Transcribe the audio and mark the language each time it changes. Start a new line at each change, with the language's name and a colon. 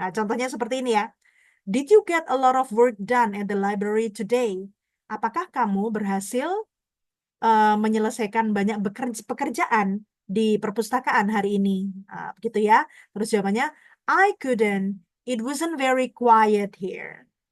Indonesian: Nah, contohnya seperti ini ya.
English: Did you get a lot of work done at the library today?
Indonesian: Apakah kamu berhasil menyelesaikan banyak pekerjaan di perpustakaan hari ini? Begitu ya. Terus jawabannya,
English: I couldn't. It wasn't very quiet here.